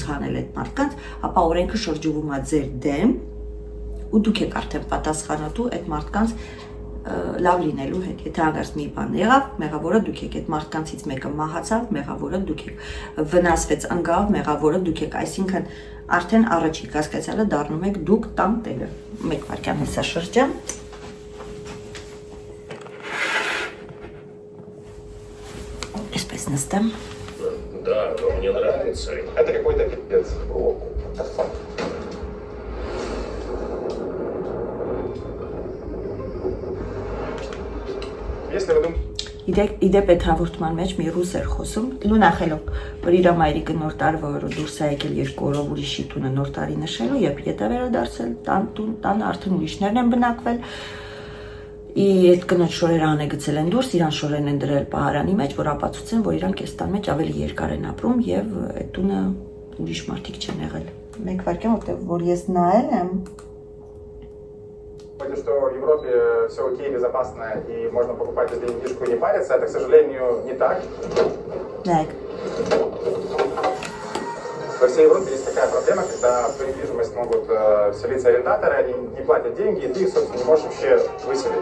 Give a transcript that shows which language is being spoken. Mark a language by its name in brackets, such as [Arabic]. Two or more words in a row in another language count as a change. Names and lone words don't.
[Armenian] հանել այդ մարդկանց, ապա օրենքը շրջվում է ձեր դեմ ու դուք եք արդեն պատասխանատու այդ մարդկանց լավ լինելու հետ, եթե հանգարց մի բան եղավ, մեղավորը դուք եք, այդ մարդկանցից մեկը մահացավ, մեղավորը դուք եք, վնասվեց ընկավ, մեղավորը դուք եք, այսինքն արդեն առաջին կասկածյալը դառնում եք դուք տանտերը։ Մեկ վայրկյան հեսա շրջան։ Այսպես նստեմ։ [Russian] Да, но мне нравится. Это какой-то пипец. Если вы думаете... [Armenian] Իդեպ այդ հաղորդման մեջ մի ռուս էր խոսում, նախելով, որ իր մայրիկը նոր տարվա որ դուրս է եկել 2 օրով ուրիշի տունը նոր տարի նշելու, երբ ետ է վերադարձել, տան արդեն ուրիշներն են բնակվել, այդ կնոջ շորերը անեգցել են դուրս, իրան շորերն են դրել պահարանի մեջ, որ ապացուցեն, որ իրանք այս տան մեջ ավելի երկար են ապրում եւ այդ տունը ուրիշ մարդիկ չեն եղել։ Մեկ վայրկյան, որտեղ որ ես նայել եմ, [Russian] что в Европе все окей, безопасно и можно покупать здесь недвижку и не париться, это, к сожалению, не так. Так. Во всей Европе есть такая проблема, когда в недвижимость могут селиться арендаторы, они не платят деньги, и ты их, собственно, не можешь вообще выселить.